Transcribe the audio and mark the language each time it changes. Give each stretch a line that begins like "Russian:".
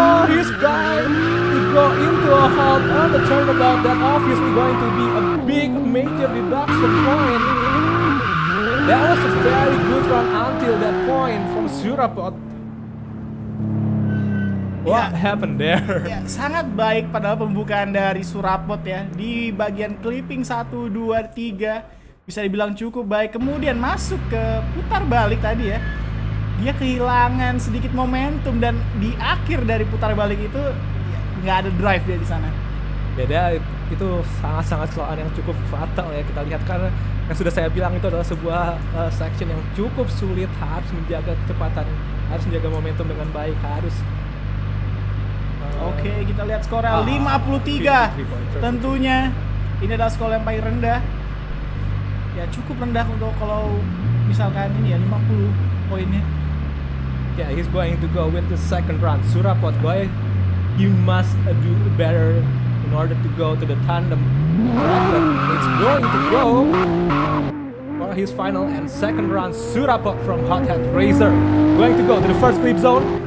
English: He's going to go into a halt on the turnabout. That obviously going to be a big major deduction point. That was a very good run until that point from Surapot. What happened there?
Indonesian: Ya, sangat baik pada pembukaan dari Surapot ya. Di bagian clipping 1, 2, 3 bisa dibilang cukup baik. Kemudian masuk ke putar balik tadi ya. Dia kehilangan sedikit momentum dan di akhir dari putar balik itu nggak ada drive dia di sana. Beda itu sangat kesalahan yang cukup fatal ya kita lihat, karena yang sudah saya bilang itu adalah sebuah section yang cukup sulit, harus menjaga kecepatan, harus menjaga momentum dengan baik, harus. Oke, kita lihat skornya 53. Tentunya ini adalah skor yang paling rendah. Ya cukup rendah untuk kalau misalkan ini ya 50 poinnya.
English: Yeah, he's going to go with the second run. Surapot boy, he must do better in order to go to the tandem. It's going to go for his final and second run. Surapot from Hothead Racer going to go to the first clip zone.